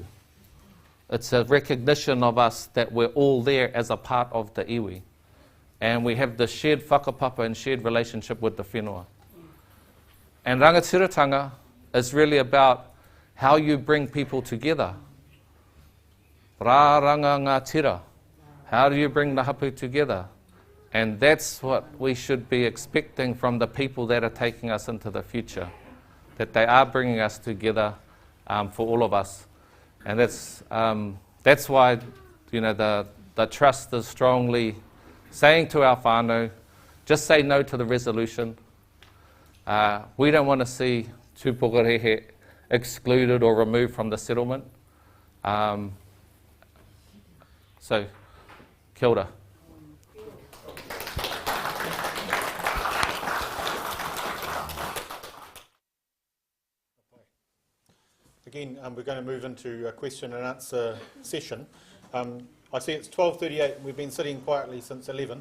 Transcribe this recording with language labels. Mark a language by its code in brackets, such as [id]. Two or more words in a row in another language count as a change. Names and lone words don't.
[en] It's a recognition of us that we're all there as a part of the iwi. And we have the shared whakapapa and shared relationship with the whenua. And rangatiratanga is really about how you bring people together. [mi] Rā ranga ngā tira. [en] How do you bring the hapu together? And that's what we should be expecting from the people that are taking us into the future. That they are bringing us together for all of us. And that's why, the trust is strongly saying to our whānau, just say no to the resolution. We don't want to see Upokorehe excluded or removed from the settlement. So, [mi] kia ora. [en] Again, we're going to move into a question and answer session. I see it's 12:38 and we've been sitting quietly since 11.